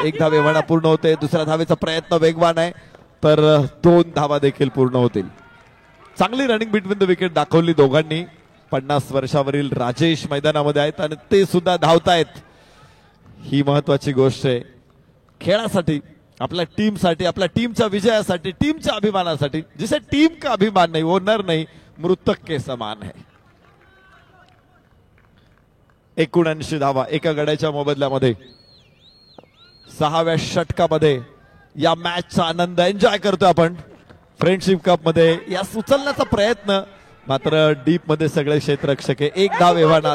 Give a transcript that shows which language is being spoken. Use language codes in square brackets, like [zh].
[mr] 1 धाव एवढा पूर्ण होते. दुसऱ्या धावेचा प्रयत्न वेगवान आहे तर 2 धावा देखील पूर्ण होतील. चांगली रनिंग बिटवीन द विकेट दाखवली दोघांनी. 50 वर्षावरील राजेश मैदानामध्ये आहेत आणि ते सुद्धा धावतायत. ही महत्वाची गोष्ट आहे खेळासाठी, आपल्या टीमसाठी, आपल्या टीमच्या विजयासाठी, टीमच्या अभिमानासाठी. [hi] जिसे टीम का अभिमान नहीं वो नर नहीं मृतक के समान है. [mr] 79 धावा एका गड्याच्या मोबदल्यामध्ये. 6व्या षटकामध्ये या मॅचचा आनंद एन्जॉय करतोय आपण. फ्रेंडशिप कप मध्ये या उचलण्याचा प्रयत्न, मात्र डीप मध्ये सगळे क्षेत्ररक्षक आहे. 1 धाव एव्हाना.